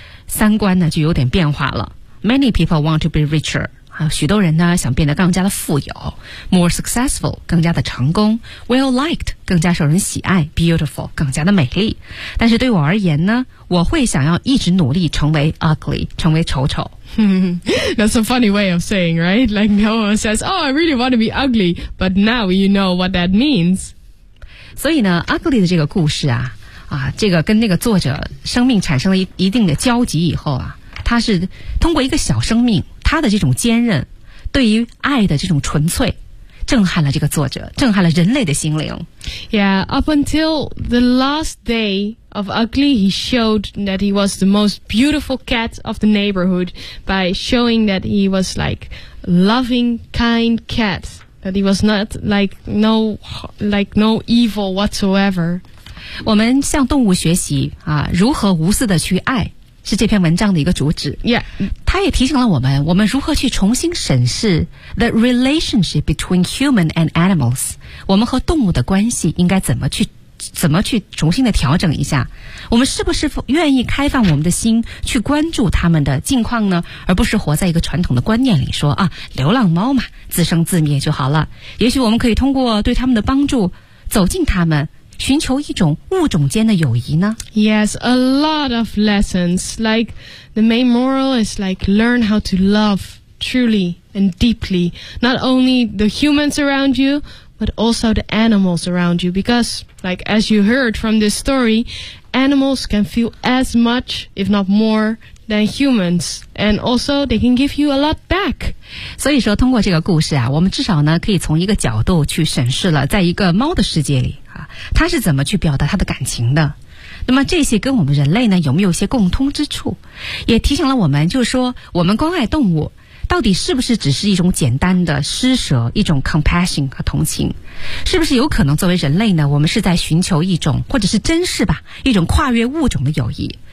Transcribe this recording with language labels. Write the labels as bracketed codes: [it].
[zh] 三观呢就有点变化了。 [en] Many people want to be richer. [zh] 许多人呢想变得更加的富有。 [en] More successful, [zh] 更加的成功。 [en] Well liked, [zh] 更加受人喜爱。 [en] Beautiful, [zh] 更加的美丽。但是对我而言呢，我会想要一直努力成为 ugly, 成为丑丑。 [en] That's a funny way of saying, right? Like no one says, oh, I really want to be ugly, but now you know what that means. [zh] 所以呢 ,ugly 的这个故事啊这个跟那个作者生命产生了一定的交集以后啊，他是通过一个小生命，他的这种坚韧，对于爱的这种纯粹，震撼了这个作者，震撼了人类的心灵。 [en] Yeah, up until the last day of Ugly, he showed that he was the most beautiful cat of the neighborhood by showing that he was like loving, kind cat, that he was not like no evil whatsoever. [zh] 我们向动物学习啊，如何无私的去爱，是这篇文章的一个主旨。 [en] Yeah, [zh] 他也提醒了我们，我们如何去重新审视 [en] the relationship between human and animals， [zh] 我们和动物的关系应该怎么去怎么去重新的调整一下，我们是不是愿意开放我们的心去关注他们的近况呢，而不是活在一个传统的观念里说啊，流浪猫嘛，自生自灭就好了。也许我们可以通过对他们的帮助走近他们，寻求一种物种间的友谊呢。 [en] Yes, a lot of lessons. Like, the main moral is like, learn how to love truly and deeply. Not only the humans around you, but also the animals around you. Because, like, as you heard from this story, animals can feel as much, if not more, than humans. And also, they can give you a lot back. [zh] 所以说通过这个故事啊，我们至少呢可以从一个角度去审视了在一个猫的世界里它是怎么去表达它的感情的，那么这些跟我们人类呢有没有一些共通之处，也提醒了我们，就是说我们关爱动物到底是不是只是一种简单的施舍，一种 compassion 和同情，是不是有可能作为人类呢，我们是在寻求一种或者是珍视吧，一种跨越物种的友谊。